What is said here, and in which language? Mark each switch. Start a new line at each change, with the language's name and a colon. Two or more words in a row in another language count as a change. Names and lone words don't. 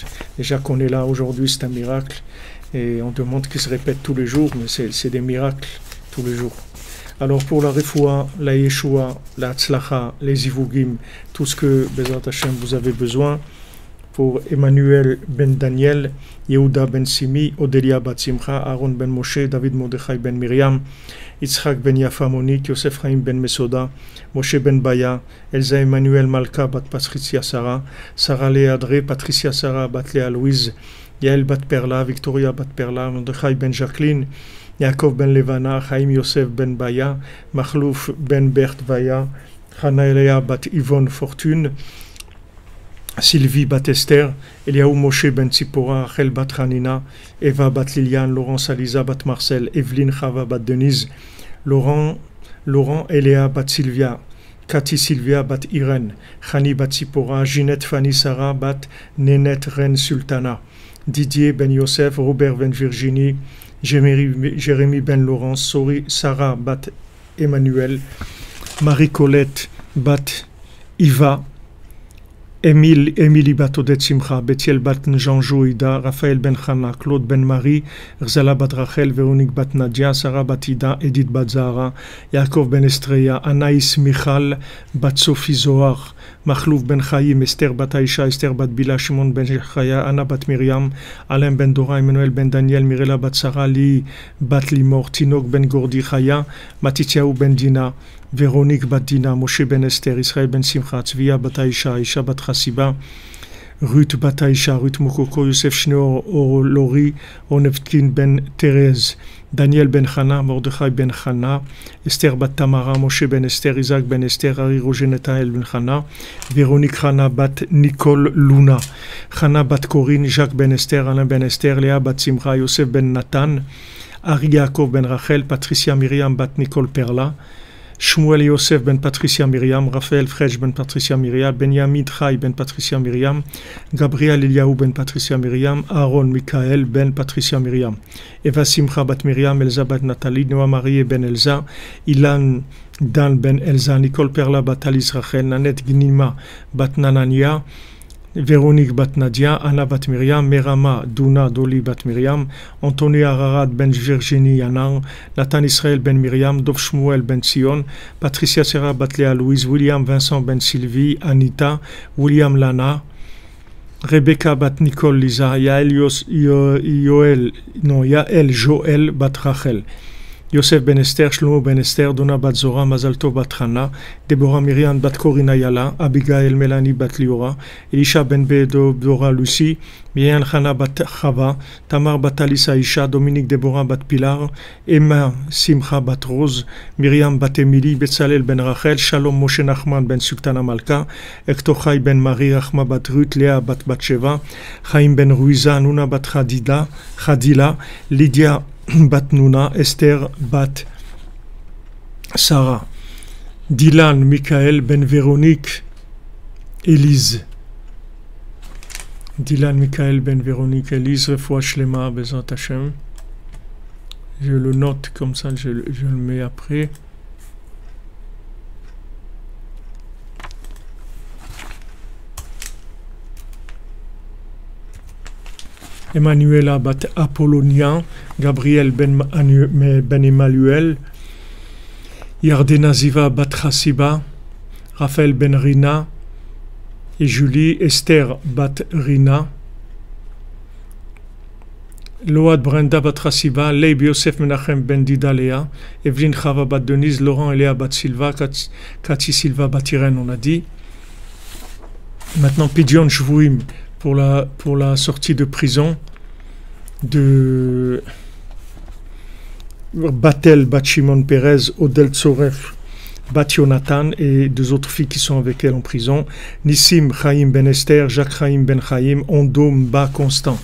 French: Déjà qu'on est là aujourd'hui, c'est un miracle. Et on demande qu'il se répète tous les jours, mais c'est des miracles tous les jours. Alors pour la Refoua, la Yeshua, la Tzlacha, les Ivugim, tout ce que
Hebrew: בעזרת השם
French: vous avez besoin, pour Emmanuel ben Daniel, Yehuda ben Simi, Odelia bat Simcha, Aaron ben Moshe, David Mordechai ben Miriam, Yitzhak ben Yafa Monique, Yosef Chaim ben Mesoda, Moshe ben Baya, Elsa Emmanuel Malka bat Patricia Sarah, Sarah Léa Adré, Patricia Sarah bat Léa Louise, Yael bat Perla, Victoria bat Perla, Mordechai ben Jacqueline, Yaakov ben Levana, Chaim Yosef ben Baya, Machlouf ben Bert Baya, Chana Eléa bat Yvonne Fortune, Sylvie bat Esther, Eliaou Moshe ben Tzipora, Rachel bat Hanina, Eva bat Liliane, Laurence Aliza bat Marcel, Evelyne Chava bat Denise, Laurent Eléa bat Sylvia, Cathy Sylvia bat Irène, Chani bat Tzipora, Ginette Fanny Sarah bat Nénette Reine Sultana, Didier ben Yosef, Robert ben Virginie, Jérémy ben Laurence, Sarah bat Emmanuel, Marie-Colette bat Iva, Émilie bat Odette Simcha, Bethiel bat Jean-Jo Ida, Raphaël ben Chana, Claude ben Marie, Rzala bat Rachel, Véronique bat Nadia, Sarah bat Ida, Edith bat Zahara, Yaakov ben Estreya, Anaïs Michal bat Sophie Zohar, Machlouf ben Chaim, Esther bat Aïcha, Esther bat Bila, Shimon ben Chaya, Anna bat Myriam, Alain ben Dora, Emmanuel ben Daniel, Mirela bat Sarah, Li bat Limor, Tinok ben Gordi Chaya, Matityahu ben Dina, Véronique bat Dina, Moshe ben Esther, Israël ben Simcha, Tzvia bat Aïcha, Aïcha bat Chassiba, Ruth bat Aïcha, Ruth Mokoko, Yosef Shneor, Lori, Onevkin ben Thérèse, Daniel ben Chana, Mordechai ben Chana, Esther bat Tamara, Moshe ben Esther, Isaac ben Esther, Ari Roger Netael ben Chana, Véronique Chana bat Nicole Luna, Chana bat Corinne, Jacques ben Esther, Alain ben Esther, Léa bat Simcha, Yosef ben Nathan, Ari Yaakov ben Rachel, Patricia Myriam bat Nicole Perla, Shmuel Yosef ben Patricia Myriam, Raphaël Fresh ben Patricia Myriam, Benjamin Chai ben Patricia Myriam, Gabriel Eliaou ben Patricia Myriam, Aaron Michael ben Patricia Myriam, Eva Simcha bat Myriam, Elsa bat Nathalie, Noah Marie ben Elsa, Ilan Dan ben Elsa, Nicole Perla bat Alice Rachel, Nanette Gnima bat Nanania, Véronique bat Nadia, Anna bat Myriam, Merama Duna Doli bat Myriam, Anthony Ararat ben Virginie Yanar, Nathan Israël ben Myriam, Dov Shmuel ben Sion, Patricia Serra bat Léa Louise, William Vincent ben Sylvie, Anita, William Lana, Rebecca bat Nicole Lisa, Yael Joël bat Rachel, Yosef ben Esther, Shlomo ben Esther, Donna bat Zora, Mazalto bat Hana, Deborah Myriam bat Corina Yala, Abigail Melanie bat Liora, Elisha ben Bedo Dora Lucie, Mian Hana bat Chava, Tamar bat Alisa Isha, Dominique Deborah bat Pilar, Emma Simcha bat Rose, Myriam bat Emily, Betzalel ben Rachel, Shalom Moshe Nachman ben Sultana Malka, Hector Chai ben Marie, Rachma bat Ruth, Léa bat Batsheva, Chaim ben Ruiza, Nuna bat Khadila, Lydia bat Nuna, Esther bat Sarah, Dylan Michael ben Véronique, Élise. Dylan Michael ben Véronique, Élise,
Hebrew: רפואה שלמה, בעזרת השם.
French: Je le note comme ça, je le mets après. Emmanuela bat Apollonia, Gabriel ben Emmanuel, Yardena Ziva bat Chassiba, Raphaël ben Rina et Julie, Esther bat Rina, Load Brenda bat Chassiba, Leib Yosef Menachem ben Didalea, Evelyne Chava bat Denise, Laurent Eléa bat Silva, Cathy Silva bat Irène, on a dit. Maintenant
Hebrew: פדיון שבויים
French: pour la sortie de prison de Batel bat Shimon Perez, Odel Tzoref bat Yonatan et deux autres filles qui sont avec elle en prison, Nissim Chaim ben Esther, Jacques Chaim ben Chaim, Ondo Mba Constant.